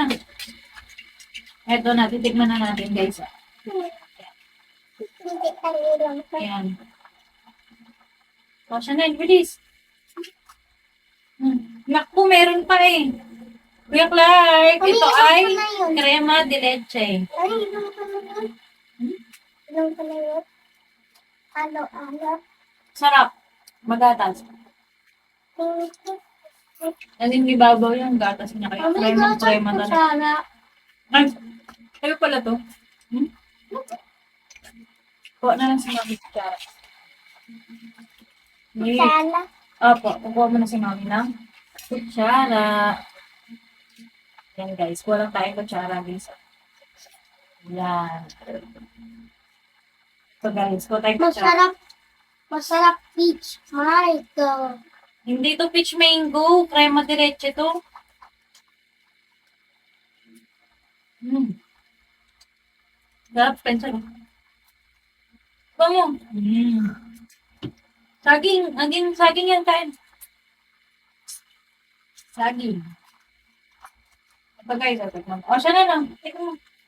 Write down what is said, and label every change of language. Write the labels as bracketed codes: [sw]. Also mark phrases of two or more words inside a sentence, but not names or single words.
[tl] Ito na, titikman na natin guys. Ayan. O, Chanel, bilis. Naku, meron pa eh. Kuya Clark, ito ay crema de leche. Ay, ilang pala yun? Ilang pala yun? Alo-alo. Sarap. Magatas. Naging ibabaw yung gatas niya. Kaya crema talaga. Sana. Ay, kayo pala to. Kuha na lang si Mami kutsara. Sana. Opo, kukuha mo na si Mami ng kutsara. Yan guys, kuha lang tayong kutsara guys. Yan. So guys, kuha tayong kutsara. Masarap. Masarap peach. Marito. Hindi to peach mango, crema de leche to. Sarap, Spencer. Kuha mo. Saging yan kain. Saging. Ito guys, ito. O, siya na lang. Tingnan mo.